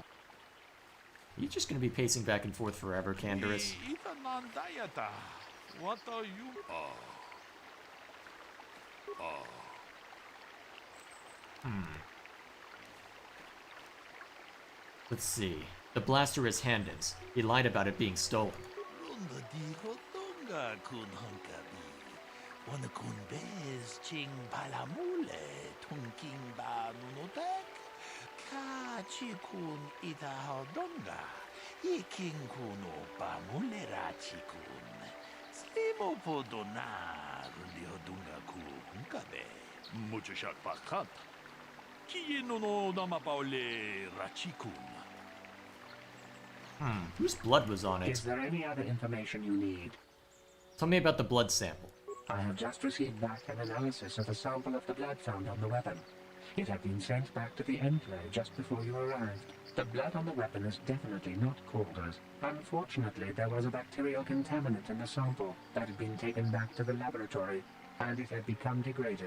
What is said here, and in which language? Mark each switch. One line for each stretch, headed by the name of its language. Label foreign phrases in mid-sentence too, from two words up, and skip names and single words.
English: Are you just going to be pacing back and forth forever, Canderous? What are you? Let's see. The blaster is Hamden's. He lied about it being stolen. Chikun itahodonga. Yeking kuno pamulera chikun. Slimo po donar liodunga ku hunkabe. Mucho shak pakat. Kieno no namapaule rachikun. Whose blood was on it? Is there any other information you need? Tell me about the blood sample. I have just received back an analysis of a sample of the blood found on the weapon. It had been sent back to the Enclave just before you arrived. The blood on the weapon is definitely not Calder's. Unfortunately, there was a bacterial contaminant in the sample that had been taken back to the laboratory, and it had become degraded.